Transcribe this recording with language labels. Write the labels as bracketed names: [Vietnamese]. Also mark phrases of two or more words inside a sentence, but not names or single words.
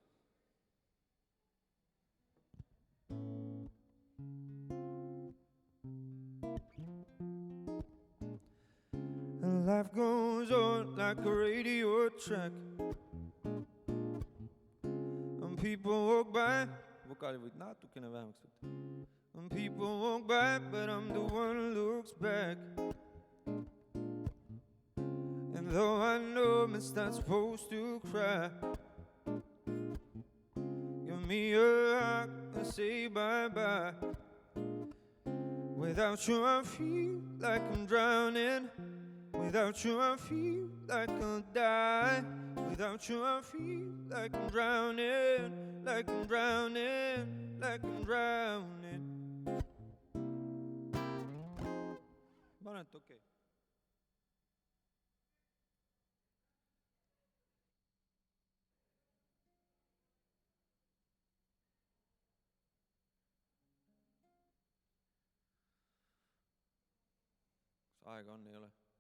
[English] And life goes on like a radio track. And people walk by. [Estonian] Vokaali võid natukene vähemaks võtta. [English] And people walk by, but I'm the one who looks back. And though I know it's not supposed to cry, give me a hug and say bye-bye. Without you I feel like I'm drowning. Without you I feel like I'll die. Without you I feel like I'm drowning, like I'm drowning, like I'm drowning. [Estonian] Ma olen, et okei. Kas aega on, ei ole?